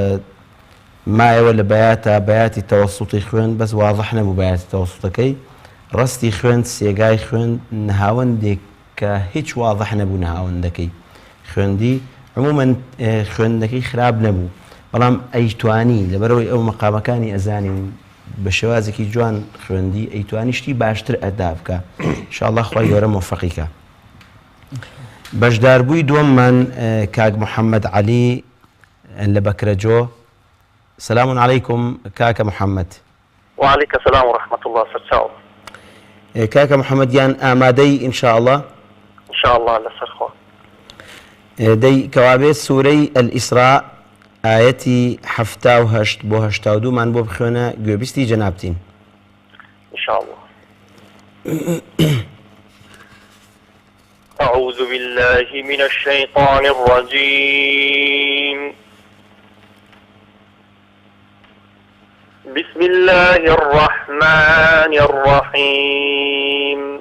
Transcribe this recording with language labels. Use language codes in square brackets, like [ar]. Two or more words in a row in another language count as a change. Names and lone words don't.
[ckb] مایەوە لە بەیاتی تەوەسوتی خوێن بەس واضح نەبوو بەیاتی تەوەسوتەکەی ڕستی خوێن سێگای خوێن نهاوەندێک کە هیچ واضح نەبوو نهاوەندەکەی خوێندی عموماً خوێندنەکەی خراپ نەبوو بەڵام ئەیتوانی لەبەرەوەی ئەو مەقامەکانی ئەزانین بە شێوازێکی جوان خوێندی ئەیتوانی شتی باشتر ئەدا بکە. ئینشاءالله خی گەورە موفقیکە. بەشداربووی دووەممان کاک محەممەد عەلی لە بەکرەجۆ. [ar] سلام عەلەیکم [ckb] کاکە محەممەد. [ar] وعليك السلام ورحمة الله سرچاو. [ckb] کاکە محەممەدیان ئامادەی ئینشاءالله؟ ئینشاءالله لەسەر خۆ. دەی کەوابێت سوورەی ئەلئیسراء ئاەتی 78 بۆ 82 مان بۆ بخوێنە گوێبیستی جەنابتین. ئینشاءالله. [ar] أعوذ بالله من الشيطان الرجيم. بسم الله الرحمن الرحيم.